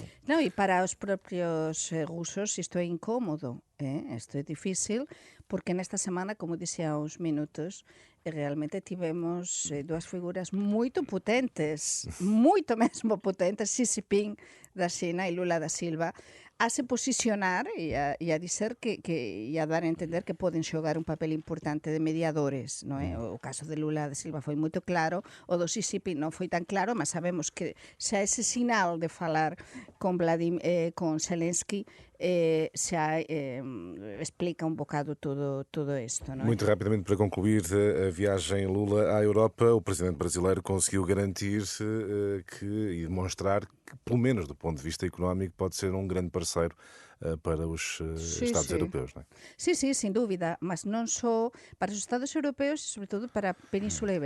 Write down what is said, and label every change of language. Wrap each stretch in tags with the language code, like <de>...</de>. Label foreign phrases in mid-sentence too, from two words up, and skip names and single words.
<pt>Não, e para os próprios russos isto é incómodo, isto é difícil, porque nesta semana, como dizia há uns minutos, realmente tivemos duas figuras muito potentes, muito mesmo potentes, Xi Jinping da China e Lula da Silva, a se posicionar e a dizer e a dar a entender que podem</pt> <gl>xogar un papel importante de mediadores, non é? O caso de Lula da Silva foi moito claro, o do Xi Jinping non foi tan claro, mas sabemos que xa ese sinal de falar con Zelensky xa explica un bocado todo isto, non é?</gl> <pt>Muito rapidamente, para concluir a viagem Lula à Europa, o presidente brasileiro conseguiu garantir e demonstrar que, pelo menos do ponto de vista económico, pode ser um grande parceiro para os Estados europeus, não é? Sim, sem dúvida, mas não só para os Estados europeus, sobretudo para a Península Ibérica.</pt>